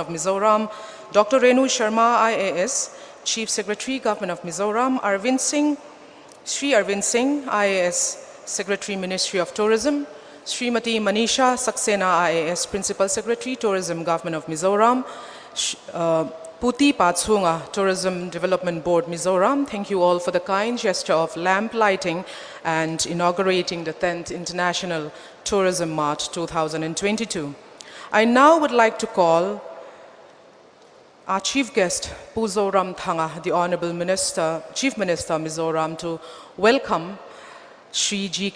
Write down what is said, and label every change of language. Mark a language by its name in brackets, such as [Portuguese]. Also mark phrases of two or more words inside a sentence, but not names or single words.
[English] of Mizoram, Doctor Renu Sharma IAS, Chief Secretary Government of Mizoram, Shri Arvind Singh IAS, Secretary Ministry of Tourism, Shrimati Manisha Saxena IAS, Principal Secretary Tourism Government of Mizoram, Puti Patsunga Tourism Development Board Mizoram, thank you all for the kind gesture of lamp lighting and inaugurating the 10th International Tourism Mart 2022. I now would like to call our chief guest, Mizoram Thanga, the Honorable Minister, Chief Minister Mizoram, to welcome Shri G.